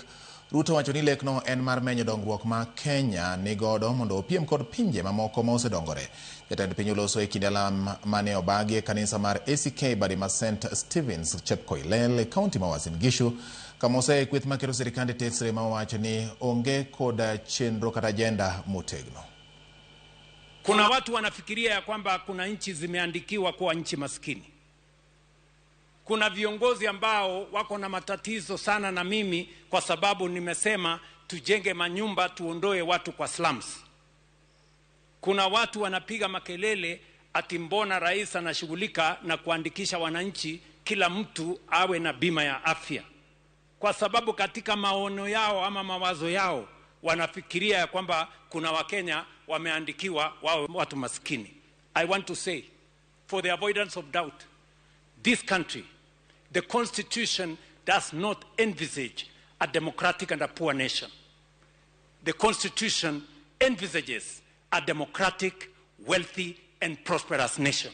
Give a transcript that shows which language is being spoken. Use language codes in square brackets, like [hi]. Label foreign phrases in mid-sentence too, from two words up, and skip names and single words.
[luo] Ruto wacho ni lekno en mar menyo dongruok ma Kenya ni godo mondo opiem kod pinje mamoko ma osedongore. Jatend piny oloso e kinde lam mane obagi e kanisa mar ACK Badima St. Stephen's Chepkoilel e kaunti ma Uasin Gishu kama osekweth makero sirikande tesre ma owacho ni onge koda chenro kata ajenda motegno. [sw] Kuna watu wanafikiria ya kwamba kuna nchi zimeandikiwa kuwa nchi maskini. Kuna viongozi ambao wako na matatizo sana na mimi kwa sababu nimesema tujenge manyumba tuondoe watu kwa slums. Kuna watu wanapiga makelele ati mbona rais anashughulika na kuandikisha wananchi kila mtu awe na bima ya afya. Kwa sababu katika maono yao ama mawazo yao wanafikiria ya kwamba kuna Wakenya wameandikiwa wawe watu maskini. [en] I want to say, for the avoidance of doubt, this country, the Constitution does not envisage a democratic and a poor nation. The Constitution envisages a democratic, wealthy, and prosperous nation.